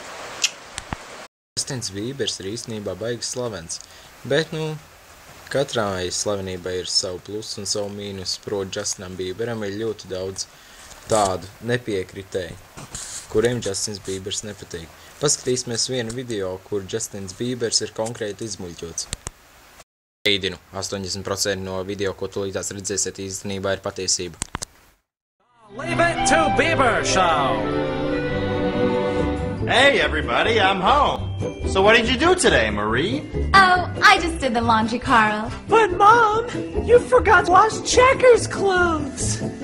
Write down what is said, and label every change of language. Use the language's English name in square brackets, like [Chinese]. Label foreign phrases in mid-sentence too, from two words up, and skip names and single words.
[Latvian] Justins Biebers ir īstenībā baigi slavens, bet, katrai slavenībai ir savu plusu un savu mīnus, proti Justinam Bieberam ir ļoti daudz tādu nepiekritēju, kuriem Justins Biebers nepatīk. Paskatīsimies vienu video, kur Justins Biebers ir konkrēti izmuļķots. Brīdinu, 80% no video, ko tūlītās redzēsiet, īstenībā ir patiesība. [English] Leave it to Bieber Show! Hey everybody, I'm home. So what did you do today, Marie? Oh, I just did the laundry, Carl. But Mom, you forgot to wash Checker's clothes!